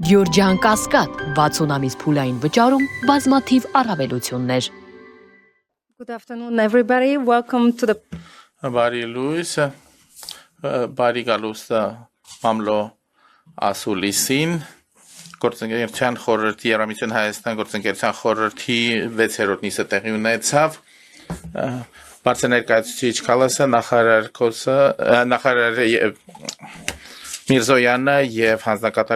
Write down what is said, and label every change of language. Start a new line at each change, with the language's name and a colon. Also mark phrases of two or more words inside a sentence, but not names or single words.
Armenian: Գյորջյան Կասկադ 60 ամիս փուլային վճարում բազմաթիվ առավելություններ։
English: Good afternoon, everybody. Welcome to the
Armenian: Բարի լույս, բարի գալուստը մամլո ասուլիսին, գործընկերության խորհրդի Եվրամիություն Հայաստան գործընկերության խորհրդի 6-րդ նիստը տեղի ունեցավ, բարձր ներկայացուցիչ Քալասը, նախարար Միրզոյանը եւ հանձնակատար